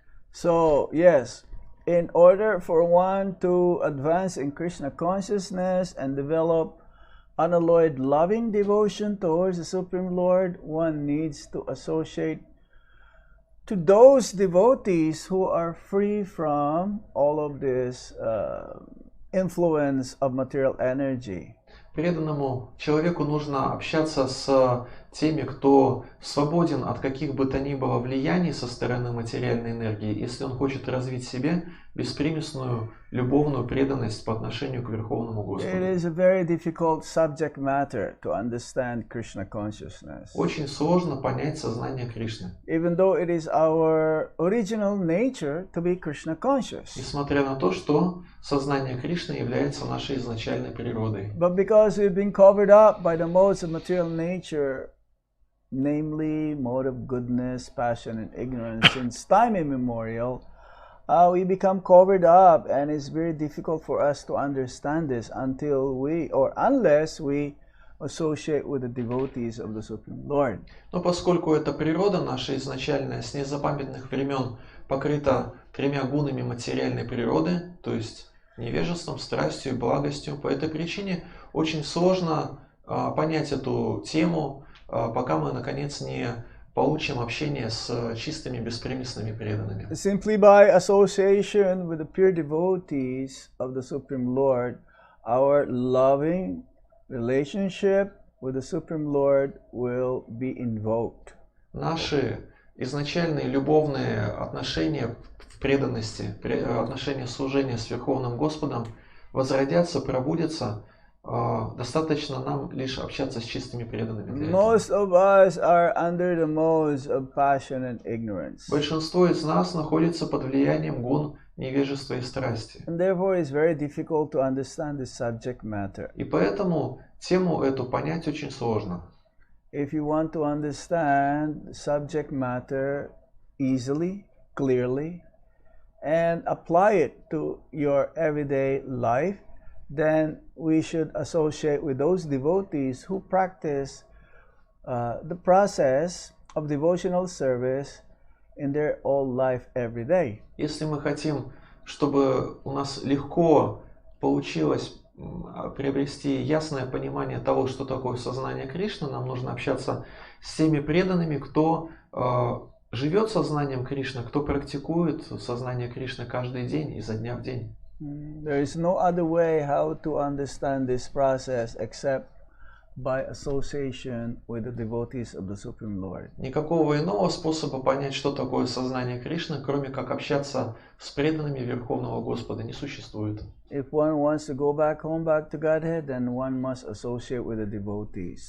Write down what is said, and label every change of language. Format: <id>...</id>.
<en>So, yes, in order for one to advance in Krishna consciousness and develop unalloyed loving devotion towards the Supreme Lord, one needs to associate to those devotees who are free from all of this influence of material energy.</en> <ru>Преданному человеку нужно общаться с теми, кто свободен от каких бы то ни было влияний со стороны материальной энергии, если он хочет развить в себе беспримесную любовную преданность по отношению к Верховному Господу.</ru> <en>It is a very difficult subject matter to understand Krishna consciousness.</en> <ru>Очень сложно понять сознание Кришны.</ru> <en>Even though it is our original nature to be Krishna conscious.</en> <ru>Несмотря на то, что сознание Кришны является нашей изначальной природой.</ru> <en>But because we've been covered up by the modes of material nature, namely mode of goodness, passion, and ignorance, since time immemorial, we become covered up, and it's very difficult for us to understand this unless we associate with the devotees of the Supreme Lord.</en> <ru>Но поскольку эта природа наша изначальная с незапамятных времен покрыта тремя гунами материальной природы, то есть невежеством, страстью и благостью, по этой причине очень сложно понять эту тему, пока мы наконец не получим общение с чистыми беспримесными преданными.</ru> <en>Simply by association with the pure devotees of the Supreme Lord, our loving relationship with the Supreme Lord will be invoked.</en> <ru>Наши изначальные любовные отношения в преданности, отношения служения с Верховным Господом возродятся, пробудятся. Достаточно нам лишь общаться с чистыми преданными.</ru> <en>Most of us are under the modes of passion and ignorance.</en> <ru>Большинство из нас находится под влиянием гун невежества и страсти.</ru> <en>And therefore it's very difficult to understand the subject matter.</en> <ru>И поэтому тему эту понять очень сложно.</ru> <en>If you want to understand the subject matter easily, clearly, and apply it to your everyday life, then we should associate with those devotees who practice the process of devotional service in their whole life every day.</en> <ru>Если мы хотим, чтобы у нас легко получилось приобрести ясное понимание того, что такое сознание Кришны, нам нужно общаться с теми преданными, кто живет сознанием Кришны, кто практикует сознание Кришны каждый день, изо дня в день.</ru> <en>There is no other way how to understand this process except by association with the devotees of the Supreme Lord.</en> <ru>Никакого иного способа понять, что такое сознание Кришны, кроме как общаться с преданными Верховного Господа, не существует.</ru> <en>If one wants to go back home, back to Godhead, then one must associate with the devotees.</en>